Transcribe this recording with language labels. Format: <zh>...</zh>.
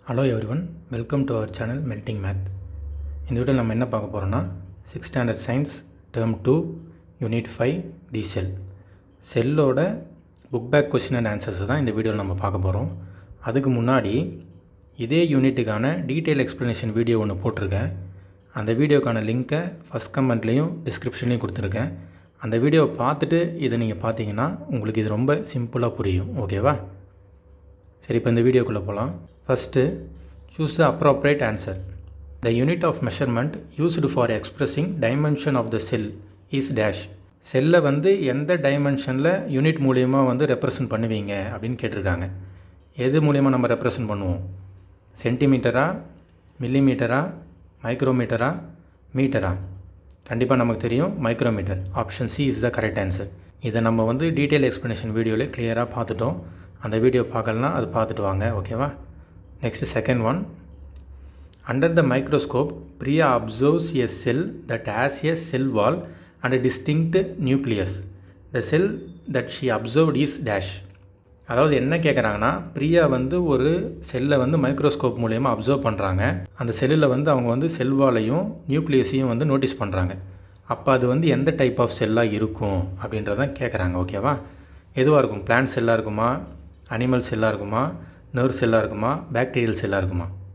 <en>Hello everyone, welcome to our channel melting math.</en> <ta>இந்த வீடியோவில் நம்ம என்ன பார்க்க போகிறோம்னா 6th standard science term 2 unit 5 the செல்லோட book back question and answers தான் இந்த வீடியோவில் நம்ம பார்க்க போகிறோம். அதுக்கு முன்னாடி இதே யூனிட்டுக்கான டீட்டெயில் எக்ஸ்ப்ளனேஷன் வீடியோ ஒன்று போட்டிருக்கேன். அந்த வீடியோக்கான லிங்க்கை ஃபஸ்ட் கமெண்ட்லேயும் டிஸ்கிரிப்ஷன்லேயும் கொடுத்துருக்கேன். அந்த வீடியோவை பார்த்துட்டு இதை நீங்கள் பார்த்தீங்கன்னா உங்களுக்கு இது ரொம்ப சிம்பிளாக புரியும். ஓகேவா? சரி, இப்போ இந்த வீடியோக்குள்ளே போகலாம். First,</ta> <en>choose the appropriate answer. The unit of measurement used for expressing dimension of the cell is dash.</en> <ta>செல்லை எந்த டைமென்ஷனில் யூனிட் மூலியமாக ரெப்ரசன்ட் பண்ணுவீங்க அப்படின்னு கேட்டிருக்காங்க. எது மூலியமாக நம்ம ரெப்ரசன்ட் பண்ணுவோம்? சென்டிமீட்டரா, மில்லிமீட்டரா, மைக்ரோமீட்டரா, மீட்டரா? கண்டிப்பாக நமக்கு தெரியும் micrometre.</ta> <en>Option C is the correct answer.</en> <ta>இதை நம்ம டீட்டெயில் எக்ஸ்ப்ளனேஷன் வீடியோவில் கிளியராக பார்த்துட்டோம். அந்த வீடியோ பார்க்கலனா அது பார்த்துட்டு வாங்க. ஓகேவா?</ta> <en>Next, second one. Under the microscope, Priya observes a cell that has a cell wall and a distinct nucleus. The cell that she observed is dash.</en> <ta>அதாவது என்ன கேட்குறாங்கன்னா, பிரியா ஒரு செல்லை மைக்ரோஸ்கோப் மூலயமா அப்சர்வ் பண்ணுறாங்க. அந்த செல்லில் அவங்க செல் வாலையும் நியூக்ளியஸையும் நோட்டீஸ் பண்ணுறாங்க. அப்போ அது எந்த டைப் ஆஃப் செல்லாக இருக்கும் அப்படின்றதான் கேட்குறாங்க. ஓகேவா? எதுவாக இருக்கும்? பிளான்ட் செல்லாக இருக்குமா, அனிமல் செல்லாக இருக்குமா, நர்வ் செல்லாக இருக்குமா, பாக்டீரியல் செல்லாக இருக்குமா?</ta>